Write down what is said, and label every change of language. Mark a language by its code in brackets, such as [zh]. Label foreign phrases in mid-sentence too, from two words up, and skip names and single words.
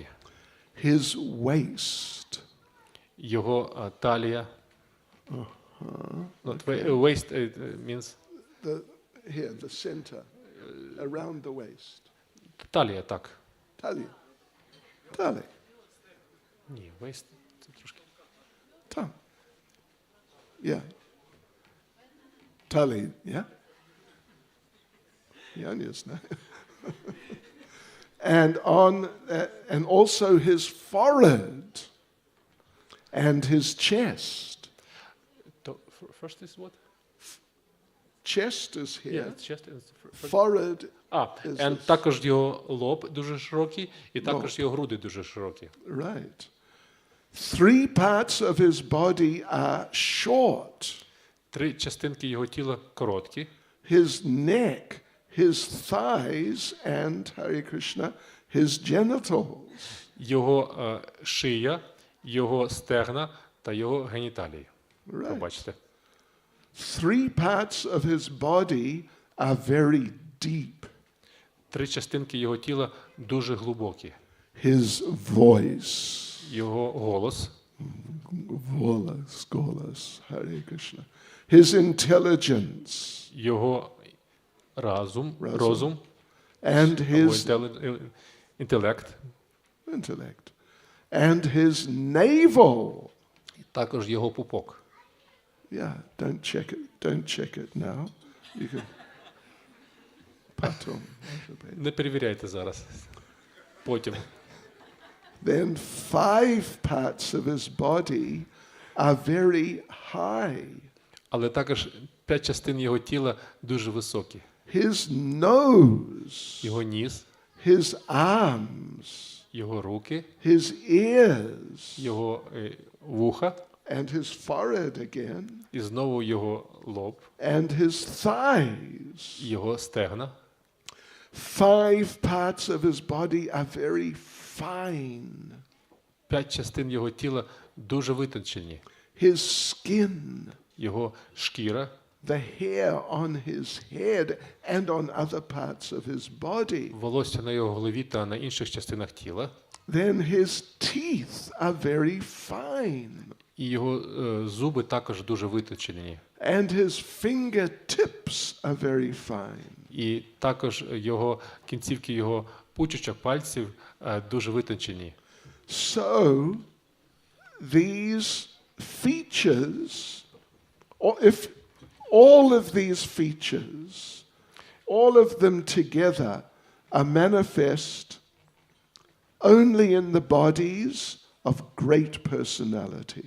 [en] His waist. [uk] Його талія. [en] Waist means Here, the center, around the waist. [uk] талія, так. Talia. Ні, waist це трошки. [en] Tam. Yeah. Tali, yeah? Yes, no? And also his forehead and his chest. First is what? Chest is here. Yeah, chest is Forehead. [uk] І також його лоб дуже широкий, і також його груди дуже широкі. [en] Right. 3 parts of his body are short. [uk] 3 частинки його тіла короткі. [en] His neck, his thighs, and, Hare Krishna, his genitals. [uk] Його шия, його стегна та його геніталії. [en] Right. [uk] Побачите. [en] 3 parts of his body are very deep. [uk] 3 частинки його тіла дуже глибокі. [en] His voice. [uk] Його голос. Golas, Hare Krishna. [en] His intelligence. [uk] Його розум. [en] And his [uk] інтелект. [en] And his navel. [uk] Також його пупок. [en] Yeah, don't check it now. You can Patum. [uk] Не перевіряйте зараз. Потім. [en] Then 5 parts of his body are very high. [uk] Але також 5 частин його тіла дуже високі. [en] His nose. [uk] Його ніс. [en] His arms. [uk] Його руки. [en] His ears. [uk] Його вуха. [en] And his forehead again. [uk] І знову його лоб. [en] And his thighs. [uk] Його стегна. [en] 5 parts of his body are very fine. [uk] 5 частин його тіла дуже витончені. [en] His skin. [uk] Його шкіра. [en] The hair on his head and on other parts of his body. [uk] Волосся на його голові та на інших частинах тіла. [en] Then his teeth are very fine. [uk] І його зуби також дуже витончені. [en] And his fingertips are very fine. [uk] І також його кінцівки його пучечок пальців дуже витончені. [en] So these features, or if all of these features, all of them together are manifest only in the bodies of great personalities.